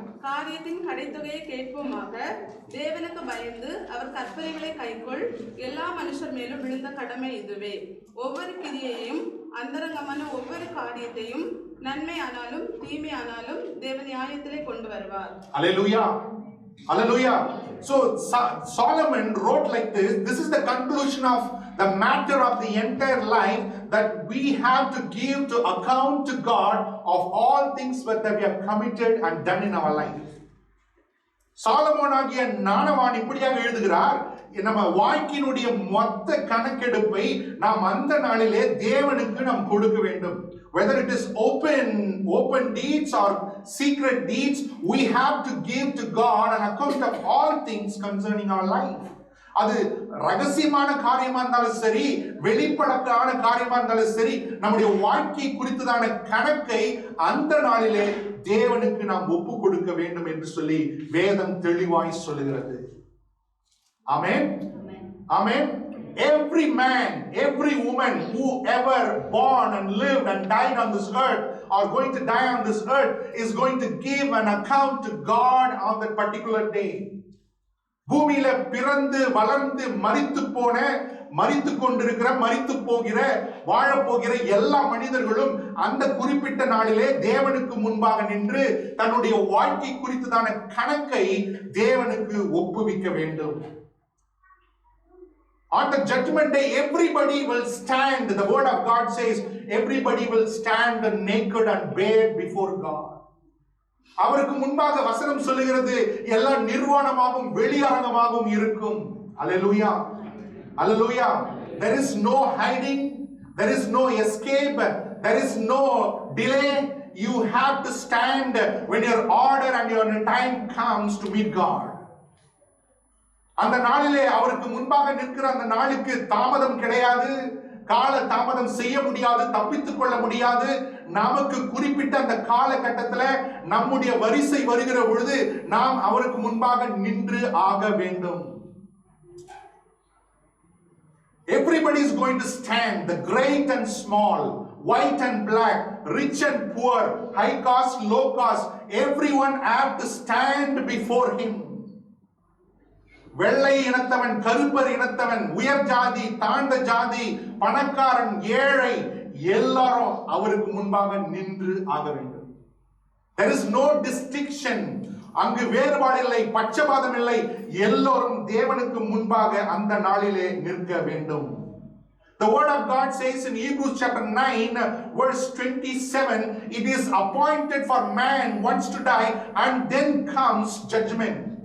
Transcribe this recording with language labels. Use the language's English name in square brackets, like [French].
[Tamil] காரியத்தின் கடைத்தொகையை கேட்போமாக. தேவனுக்கு பயந்து அவர் கற்பனைகளை கைக்கொள். எல்லா மனுஷர் மேலும் விழுந்த கடமை இதுவே. ஒவ்வொரு கிரியையையும் அந்தரங்கமான ஒவ்வொரு காரியத்தையும் நன்மை ஆனாலும் தீமை ஆனாலும் தேவன் நியாயத்திலே கொண்டு வருவார். அல்லேலூயா, அல்லேலூயா. [English] So Solomon wrote like this. This is the conclusion of the matter of the entire life, that we have to give to account to God of all things that we have committed and done in our life. [Tamil] சாலமோனாகிய ஞானவான் இப்படியாக எழுதுகிறார், நம்ம வாழ்க்கையினுடைய மொத்த கணக்கெடுப்பை நாம் அந்த நாளிலே தேவனுக்கு நாம் கொடுக்க வேண்டும். [English] Whether it is open deeds or secret deeds, we have to give to God an account of all things concerning our life. [Tamil] அது ரகசியமான காரியமா இருந்தாலும் சரி, வெளிப்படையான காரியமா இருந்தாலும் சரி, நம்முடைய வாழ்க்கை குறித்ததான கணக்கை அந்த நாளிலே தேவனுக்கு நாம் ஒப்பு கொடுக்க வேண்டும் என்று சொல்லி வேதம் தெளிவாய் சொல்லுகிறது. ஆமென், ஆமென். [English] Every man, every woman who ever born and lived and died on this earth or going to die on this earth is going to give an account to God on that particular day. [Tamil] பூமியில பிறந்து வளர்ந்து மரித்து கொண்டிருக்கிற, மரித்து போகிற, வாழப்போகிற எல்லா மனிதர்களும் அந்த குறிப்பிட்ட நாளிலே தேவனுக்கு முன்பாக நின்று தன்னுடைய வாழ்க்கை குறித்ததான கணக்கை தேவனுக்கு ஒப்புவிக்க வேண்டும். [English] On the judgment day, everybody will stand. The word of God says, everybody will stand naked and bare before God. [Tamil] அவருக்கு முன்பாக வசனம் சொல்லுகிறது, எல்லா நிர்வாணமாகவும் வெளியரங்கமாகவும் இருக்கும். [English] Hallelujah, hallelujah. There is no hiding, there is no escape, there is no delay. You have to stand when your order and your time comes to meet God. [Tamil] அந்த நாளிலே அவருக்கு முன்பாக நிற்கிற அந்த நாளுக்கு தாமதம் கிடையாது, கால தாமதம் செய்ய முடியாது, தப்பித்துக் கொள்ள முடியாது. நமக்கு குறிப்பிட்ட அந்த காலகட்டத்தில் நம்முடைய வரிசை வருகிற பொழுது நாம் அவருக்கு முன்பாக நின்று ஆக வேண்டும். [English] Everybody is going to stand, the great and small, white and black, rich and poor, high caste, low caste, everyone have to stand before him. [Tamil] வெள்ளை இனத்தவன், கருப்பர் இனத்தவன், உயர் ஜாதி, தாழ்ந்த ஜாதி, பணக்காரன், ஏழை, எல்லாரும் அவருக்கு முன்பாக நின்று ஆக வேண்டும். [English] There is no distinction. [Tamil] அங்கு வேறுபாடு இல்லை, பட்சபாதம் இல்லை. எல்லோரும் தேவனுக்கு முன்பாக அந்த நாளிலே நிற்க வேண்டும். [English] The word of God says in Hebrews chapter 9 verse 27, it is appointed for man once to die and then comes judgment.